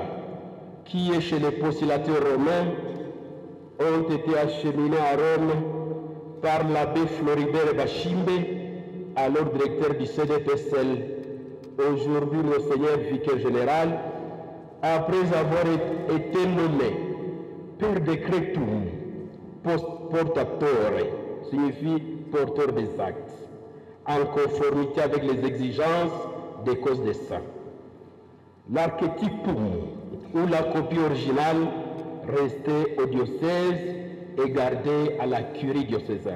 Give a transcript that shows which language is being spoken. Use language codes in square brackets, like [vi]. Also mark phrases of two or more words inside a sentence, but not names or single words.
[fr] qui est chez les postulateurs romains, ont été acheminés à Rome par l'abbé Floribert Bachimbe, alors directeur du CDPSL, aujourd'hui Monseigneur Vicaire général, après avoir été nommé [la] per decretum portatore, [fr] signifie porteur des actes, en conformité avec les exigences des causes des saints. L'archétypum ou la copie originale restait au diocèse et gardée à la curie diocésaine.